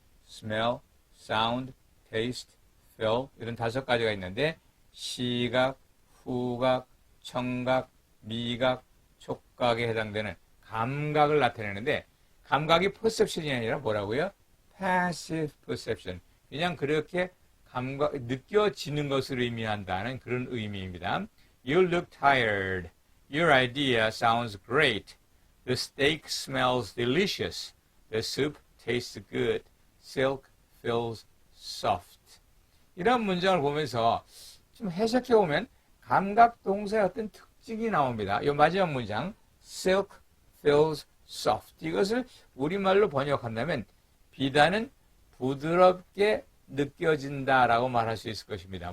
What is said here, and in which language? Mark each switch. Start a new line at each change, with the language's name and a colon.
Korean: smell, sound, taste, feel 이런 5가지가 있는데 시각, 후각, 청각, 미각, 촉각에 해당되는 감각을 나타내는데 감각이 perception이 아니라 뭐라고요?
English: passive perception.
Korean: 그냥 그렇게 느껴지는 것을 의미한다는 그런 의미입니다.
English: You look tired. Your idea sounds great. The steak smells delicious. The soup tastes good. Silk feels soft.
Korean: 이런 문장을 보면서 좀 해석해 보면 감각 동사의 어떤 특징이 나옵니다. 이 마지막 문장
English: silk feels soft.
Korean: 이것을 우리말로 번역한다면 비단은 부드럽게 느껴진다라고 말할 수 있을 것입니다.